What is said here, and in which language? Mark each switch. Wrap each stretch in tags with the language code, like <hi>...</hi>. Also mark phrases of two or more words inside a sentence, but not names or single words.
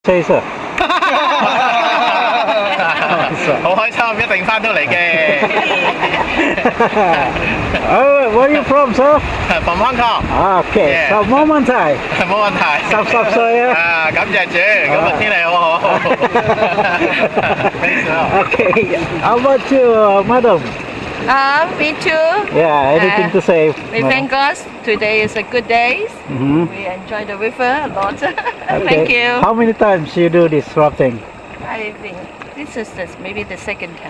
<en>Say sir.</en> <yue>好開心，一定翻到嚟嘅。</yue> <en>Oh, where are you from, sir? From Hong Kong， Okay, Yeah.</en> <yue>so 冇問題。冇問題。 10歲啊。啊，感謝主，今日天氣好好。</yue> <en>Okay, how about you, madam? Me too. Yeah, anything to say? We thank God. Today is a good day. Mhm. We enjoy the river a lot. Okay. Thank you. How many times you do this rafting? I think this is maybe the second time.</en>